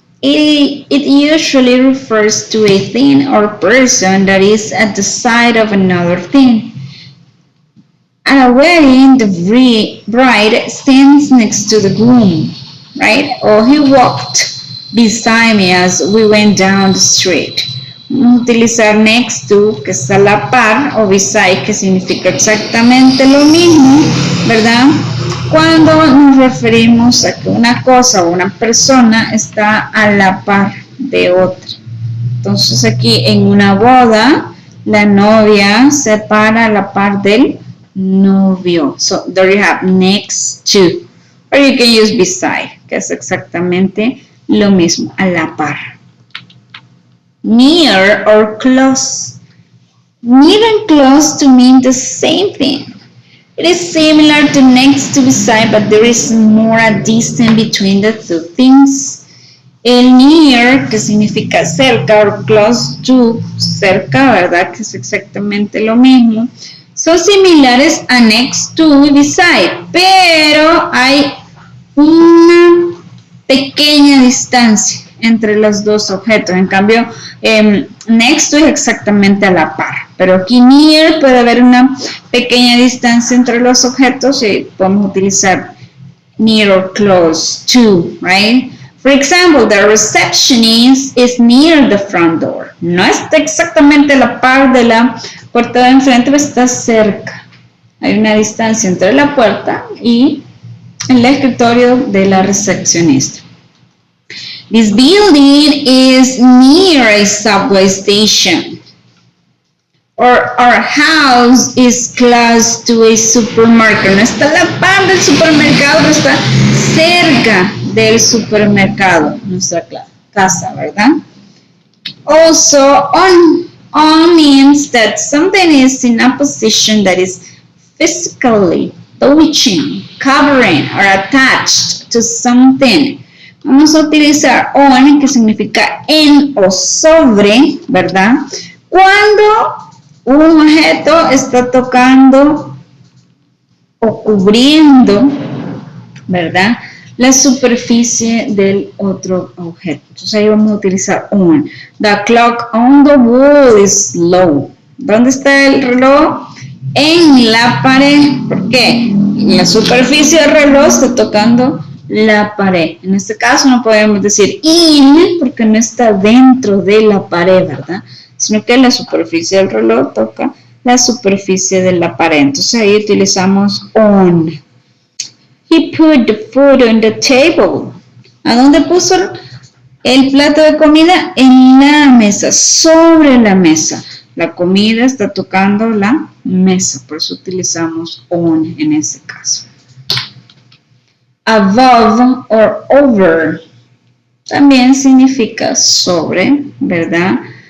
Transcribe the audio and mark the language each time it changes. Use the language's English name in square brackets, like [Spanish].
[English] It usually refers to a thing or person that is at the side of another thing. At a wedding, the bride stands next to the groom, right? Or he walked beside me as we went down the street. [Spanish] Vamos a utilizar next to, que está a la par, o beside, que significa exactamente lo mismo, ¿verdad? Cuando nos referimos a que una cosa o una persona está a la par de otra. Entonces aquí en una boda, la novia se para a la par del novio. [English] So there you have next to. Or you can use beside, [Spanish] que es exactamente lo mismo, a la par. [English] Near or close. Near and close to mean the same thing. It is similar to next to beside, but there is more a distance between the two things. [Spanish] El near, que significa cerca, or close to, cerca, ¿verdad? Que es exactamente lo mismo. Son similares a next to y beside, pero hay una pequeña distancia entre los dos objetos. En cambio, next to es exactamente a la par, pero aquí near puede haber una pequeña distancia entre los objetos y podemos utilizar near or close to, [English] right? For example, the receptionist is near the front door. [Spanish] No está exactamente a la par de la puerta de enfrente, pero está cerca. Hay una distancia entre la puerta y el escritorio de la recepcionista. [English] This building is near a subway station. Or our house is close to a supermarket. [Spanish] No está a la par del supermercado, pero está cerca del supermercado, nuestra casa, ¿verdad? [English] Also, on means that something is in a position that is physically touching, covering, or attached to something. [Spanish] Vamos a utilizar on, que significa en o sobre, ¿verdad? Cuando un objeto está tocando o cubriendo, ¿verdad?, la superficie del otro objeto. Entonces ahí vamos a utilizar on. [English] The clock on the wall is low. [Spanish] ¿Dónde está el reloj? En la pared. ¿Por qué? La superficie del reloj está tocando la pared. En este caso no podemos decir in porque no está dentro de la pared, ¿verdad? Sino que la superficie del reloj toca la superficie de la pared. Entonces ahí utilizamos on. [English] He put the food on the table. [Spanish] ¿A dónde puso el plato de comida? En la mesa, sobre la mesa. La comida está tocando la mesa, por eso utilizamos on en ese caso. Above or over también significa sobre, ¿verdad?